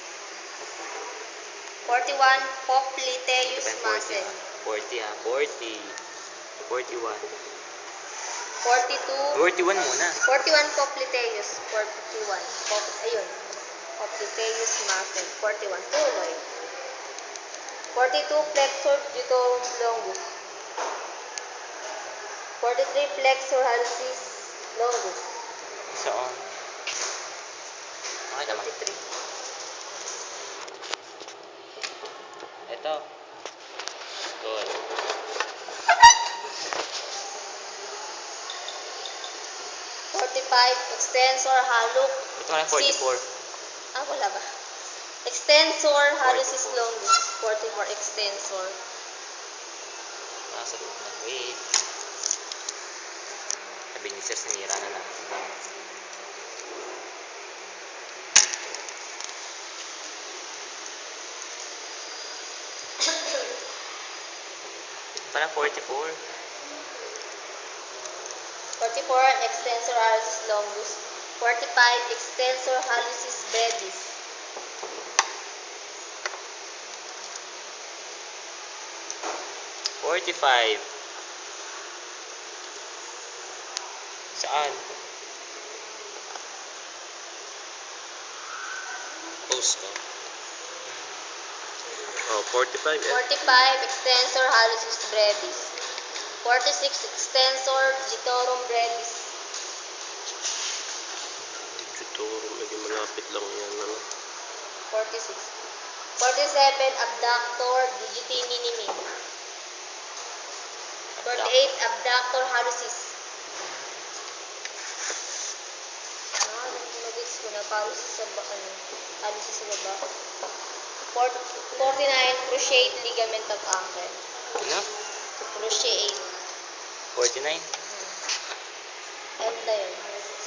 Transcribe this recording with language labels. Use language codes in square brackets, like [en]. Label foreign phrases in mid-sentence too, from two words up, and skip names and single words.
[en] 41. [la] Popliteus muscle. [en] 40 41. 42. [tl] 41 muna. 41. Popliteus. 41. Ayun. [en] Popliteus muscle. 41. Tuloy. 42. [la] Flexor digitorum longus. 43. Flexor hallucis longus. [tl] Saan? Okay naman. 43. Ito. [en] Good. 45. [la] Extensor hallux. [tl] Ito na 44. Wala ba? [la] Extensor hallucis 44. longus. 44. Extensor. [tl] Nasa loob na. Wait. Sabi ni Sir, sinira na natin. Parang 44. 44. [la] Extensor hallucis longus. 45. Extensor hallucis brevis. 45. [tl] Saan? Post ko. [en] Oh, 45. 45. [la] Extensor hallucis brevis. 46. Extensor digitorum brevis. Digitorum, [tl] medyo malapit lang yan. 46. 47. [la] Abductor digiti minimi. 48. Abductor hallucis. [tl] Nag-gets ko na hallucis sa baba. 40. 49, [en] cruciate ligament of ankle. [tl] Ano? [en] Cruciate. 49? [tl] End na yun.